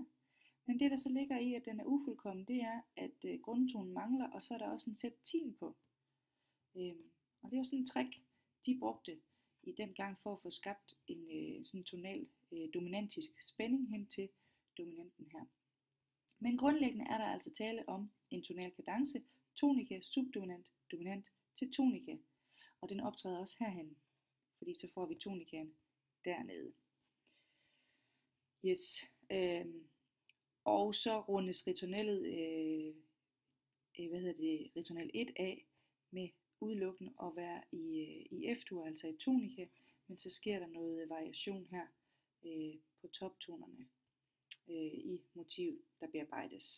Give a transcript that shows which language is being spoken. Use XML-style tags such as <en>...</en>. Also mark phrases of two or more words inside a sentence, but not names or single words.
<da>Men det, der så ligger i, at den er ufuldkommen, det er, at grundtonen mangler, og så er der også en septim på. Og det er jo sådan en trick, de brugte i den gang for at få skabt en sådan tonal dominantisk spænding hen til dominanten her. Men grundlæggende er der altså tale om en tonal kadence, tonika, subdominant, dominant til tonika. Og den optræder også herhen, fordi så får vi tonikaen dernede. Yes. Og så rundes ritornellet, ritornal 1 af med udelukkende at være i F-dur, altså i tonika, men så sker der noget variation her på toptonerne i motivet, der bearbejdes.</da>